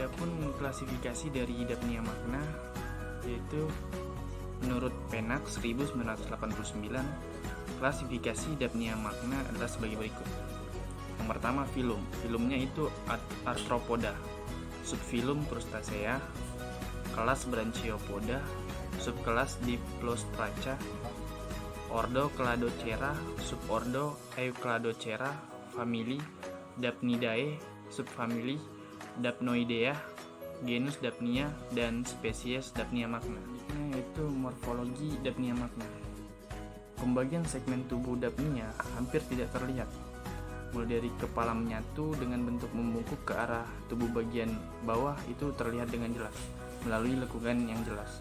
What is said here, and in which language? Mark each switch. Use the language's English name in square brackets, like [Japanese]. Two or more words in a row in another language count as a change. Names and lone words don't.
[Indonesian] Adapun klasifikasi dari Daphnia magna yaitu menurut Pennak 1989, klasifikasi Daphnia magna adalah sebagai berikut. Yang pertama, filum. Filumnya itu arthropoda, subfilum Crustacea, kelas Branchiopoda, subkelas Diplostraca, ordo Cladocera, subordo Eucladocera, famili Daphnidae, subfamili Daphnoidea, genus Daphnia, dan spesies Daphnia magna. Yaitu morfologi Daphnia magna. Pembagian segmen tubuh Daphnia hampir tidak terlihat, mulai dari kepala menyatu dengan bentuk membungkuk ke arah tubuh bagian bawah itu terlihat dengan jelas melalui lekukan yang jelas.